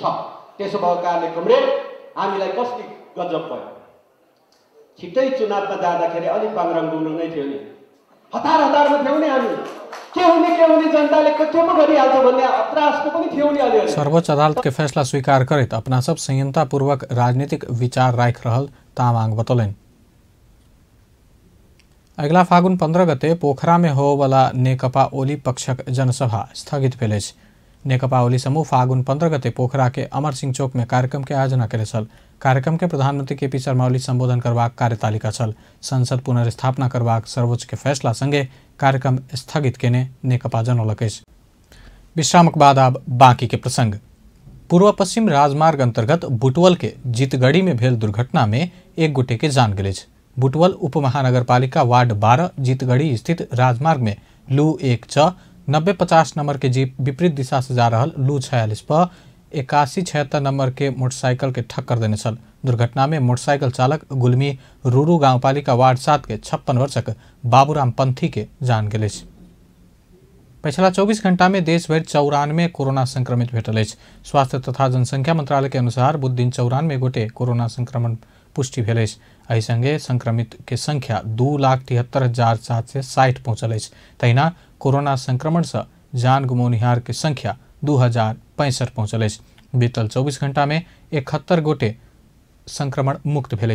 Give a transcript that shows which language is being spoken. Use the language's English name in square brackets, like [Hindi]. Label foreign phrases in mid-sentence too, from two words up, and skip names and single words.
[Nepali] त्यसो भएको कारणले कमरेड हामीलाई कति गजब भयो। छिट्टै चुनावमा जाँदाखेरि अलिक बाङ्राङ डुल्नु नै थियो नि। हतारमा थियौँ नि हामी। के हुने जनताले के पो गरिहाल्छ भन्ने त्रासको पनि थियो नि अलिअलि। [Maithili] सर्वोच्च अदालत के फैसला स्वीकार करैत अपना सब संयमतापूर्वक राजनीतिक विचार राख रहल तामाङ बतौलन। अगला फागुन 15 गते पोखरा में होवाला नेकपा ओली पक्षक जनसभा स्थगित भेल। नेकपा ओली समूह फागुन 15 गते पोखरा के अमर सिंह चौक में कार्यक्रम के आयोजना करे छल। कार्यक्रम के प्रधानमंत्री केपी शर्मा ओली संबोधन करबाक कार्यतालिका छल। संसद पुनर्स्थापना करबाक सर्वोच्च के फैसला संगे कार्यक्रम स्थगित केने नेकपा जनौलक। विश्रामक बाद अब बाँकी के प्रसंग। पूर्व पश्चिम राजमार्ग अंतर्गत बुटवल के जीतगढ़ी में भेल दुर्घटना में एक गोटे के जान गेल। बुटवल उपमहानगरपालिका वार्ड 12 जीतगढ़ी स्थित राजमार्ग में लू 1 9050 नंबर के जीप विपरीत दिशा से जा रहल लू 46 पर 8176 नंबर के मोटरसाइकिल के ठक्कर देने छल। दुर्घटना में मोटरसाइकिल चालक गुलमी रूरू गांवपालिका वार्ड 7 के 56 वर्षक बाबूराम पंथी के जान गेल। पिछला 24 घंटा में देश भर 94 कोरोना संक्रमित भेटल। स्वास्थ्य तथा जनसंख्या मंत्रालय के अनुसार बुध दिन 94 गोटे कोरोना संक्रमण पुष्टि भेल। एहि संगे संक्रमित के संख्या 2,73,760 पहुंचल। तहिना कोरोना संक्रमण से जान गुमौनिहार के संख्या 2065 पहुंचल। बीतल 24 घंटा में 71 गोटे संक्रमण मुक्त भेल।